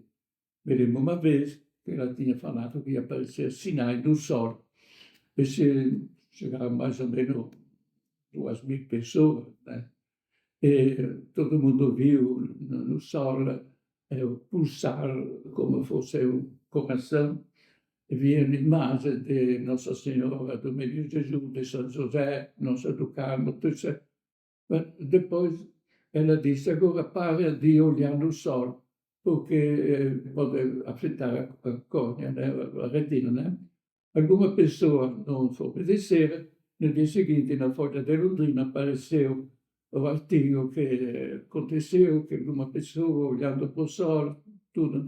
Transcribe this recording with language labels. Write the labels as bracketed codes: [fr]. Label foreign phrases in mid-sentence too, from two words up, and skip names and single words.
[pt] Me lembro uma vez que ela tinha falado que ia aparecer sinais do sol. E se chegaram mais ou menos 2.000 pessoas, né? E todo mundo viu no sol pulsar como fosse um coração. E via l'imagine di Nostra Signora, do Menino Gesù, de São José, Nossa do Carmo, tudo isso. Mas depois ela disse, agora para de olhar no sol, porque pode afetar a córnea, né? A retina, né? Alguma pessoa não foi obedecer, no dia seguinte, na Folha de Londrina, apareceu o artigo que aconteceu, que uma pessoa olhando para o sol, tudo.